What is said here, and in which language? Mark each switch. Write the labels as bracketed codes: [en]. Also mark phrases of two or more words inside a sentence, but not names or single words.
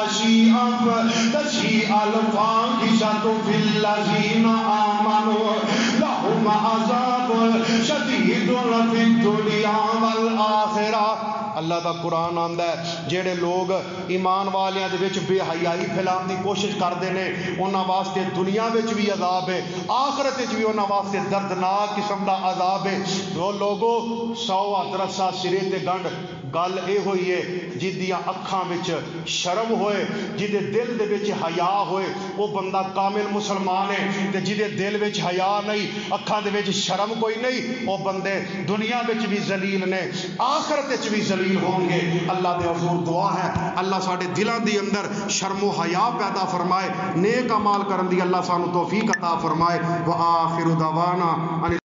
[ar] تشیع الفاحشۃ فی الذین آمنوا لهم عذاب شدید فی الدنیا والآخرہ [pa] اللہ دا قرآن آندا ہے جڑے لوگ ایمان والیاں دے وچ بے حیائی پھیلان دی کوشش کردے نے انہاں واسطے دنیا وچ بھی عذاب ہے آخرت وچ بھی انہاں واسطے دردناک قسم دا عذاب ہے وہ لوگو 100 ہاتھ رسا سرے تے گنڈ گل اے ہوئی ہے جدیاں اکھاں وچ شرم ہوئے جدے دل دے وچ حیا ہوئے وہ بندہ کامل مسلمان ہے تے جدے دل وچ حیا نہیں اکھاں دے وچ شرم کوئی نہیں وہ بندے دنیا وچ بھی ذلیل نے آخرت وچ بھی ذلیل ہوں گے اللہ دے حضور دعا ہے اللہ ساڈے دلاں دے اندر شرم و حیا پیدا فرمائے نیک اعمال کرن دی اللہ سانو توفیق عطا فرمائے [ar] وآخر دعوانا